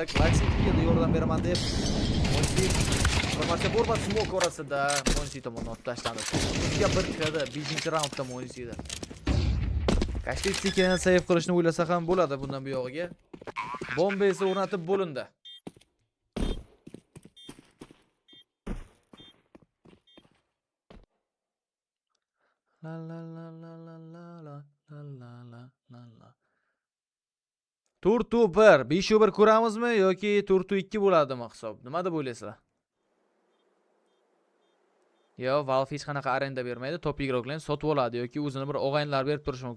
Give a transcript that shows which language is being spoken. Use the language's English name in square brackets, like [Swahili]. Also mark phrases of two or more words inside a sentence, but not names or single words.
[Uzbek] Klassikaga yordam beraman deb Monisi informatsiya bor va smoke orasida Monisi tomonidan otib tashlandi. 1 kirdi 5-raundda Monisida. Kashtikni save qilishni o'ylasa ham bo'ladi bundan bu yog'iga. Bomba esa o'rnatib bo'lindi. La la la la la la la la la la la. Turtu 1, 5-1 ko'ramizmi yoki turtu 2 bo'ladimi hisob? Nima deb o'ylaysizlar? Yo, Valve hech qanaqa arenda bermaydi, top igroklarni sotib oladi yoki o'zini bir og'aynilar berib turishi mumkin.